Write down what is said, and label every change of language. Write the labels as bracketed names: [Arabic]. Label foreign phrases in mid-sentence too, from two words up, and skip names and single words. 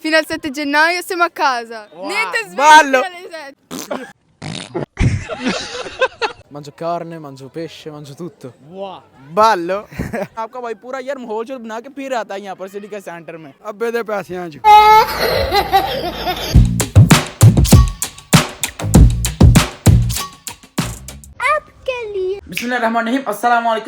[Italian] Fino al 7 gennaio siamo a casa. Wow, Niente svegli ballo. alle 7. Mangio carne, mangio pesce, mangio tutto. [Hindi] वाह बालो आपका भाई पूरा यार माहौल जो बना के फिर आता है यहाँ पर सिटी के सेंटर में अबे दे पैसे आज [Arabic] بسم الله الرحمن الرحيم السلام عليكم.